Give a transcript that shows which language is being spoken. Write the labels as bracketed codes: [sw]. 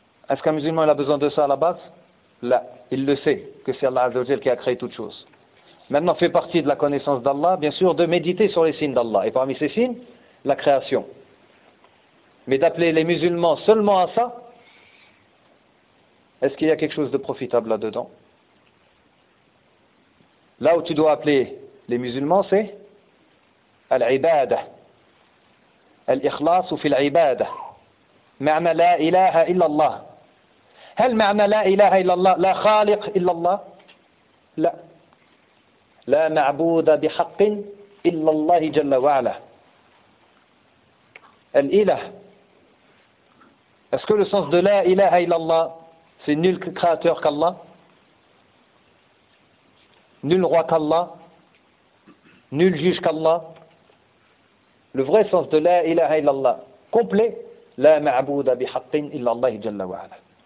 [fr] Est-ce qu'un musulman, il a besoin de ça à la base? Là, il le sait, que c'est Allah Azza wa Jalla qui a créé toutes choses. Maintenant, fait partie de la connaissance d'Allah, bien sûr, de méditer sur les signes d'Allah. Et parmi ces signes, la création. Mais d'appeler les musulmans seulement à ça, est-ce qu'il y a quelque chose de profitable là-dedans? Là où tu dois appeler les musulmans, c'est [ar] العبادة الإخلاص في العبادة معنى لا إله إلا الله. هل معنى لا إله إلا الله لا خالق إلا الله؟ لا. لا معبود بحق إلا الله جل وعلا. الإله. [fr] Est-ce que le sens de [ar] لا إله إلا الله [fr] c'est nul créateur qu'Allah, nul roi qu'Allah, nul juge qu'Allah? Le vrai sens de la ilaha illallah, complet, [ar] la ma'abouda bihaqtin illallah jalla wa'ala.